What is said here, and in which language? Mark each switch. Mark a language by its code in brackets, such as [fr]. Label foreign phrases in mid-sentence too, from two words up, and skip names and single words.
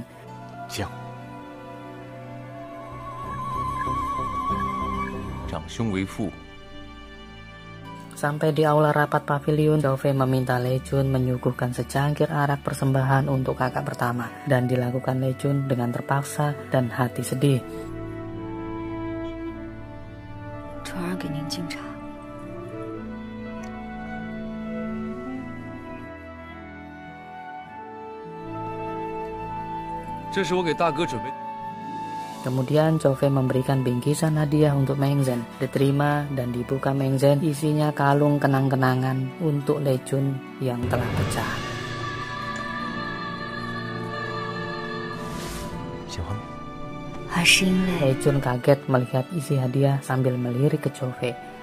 [zh] 行，长兄为父。 [id] Sampai di aula rapat pavilion, Chou Fei meminta Lei Chun menyuguhkan secangkir arak persembahan untuk kakak pertama, dan dilakukan Lei Chun dengan terpaksa dan hati sedih. [zh] 传儿给您敬茶。这是我给大哥准备的。 [id] Kemudian Chou Fei memberikan bingkisan hadiah untuk Meng Zhen. Diterima dan dibuka Meng Zhen, isinya kalung kenang-kenangan untuk Lei Jun yang telah pecah. Lei Jun kaget melihat isi hadiah sambil melirik ke Chou Fei.